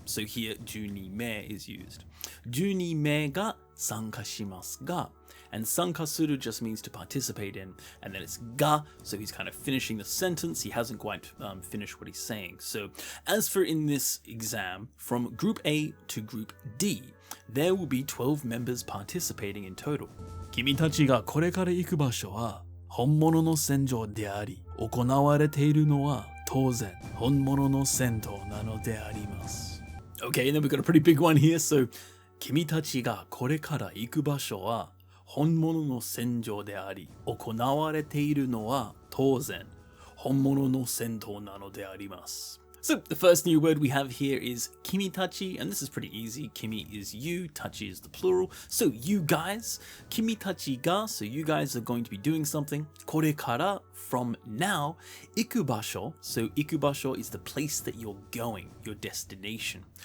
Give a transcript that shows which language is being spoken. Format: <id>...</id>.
<en>So here, 12名 is used.</en> <ja>12名が参加しますが,</ja> <en>and 参加する just means to participate in, and then it's ga, so he's kind of finishing the sentence. He hasn't quite finished what he's saying. So, as for in this exam, from group A to group D, there will be 12 members participating in total.</en> <ja>君たちがこれから行く場所は本物の戦場であり、行われているのは当然本物の戦闘なのであります.</ja> <en>Okay, and then we've got a pretty big one here.</en> <ja>So, 君たちがこれから行く場所は本物の戦場であり、行われているのは当然本物の戦闘なのであります.</ja> <en>So the first new word we have here is kimitachi, and this is pretty easy. Kimi is you, tachi is the plural. So you guys,</en> <ja>kimitachi ga,</ja> <en>so you guys are going to be doing something. Korekara, from now. Ikubasho, so ikubasho is the place that you're going, your destination.</en>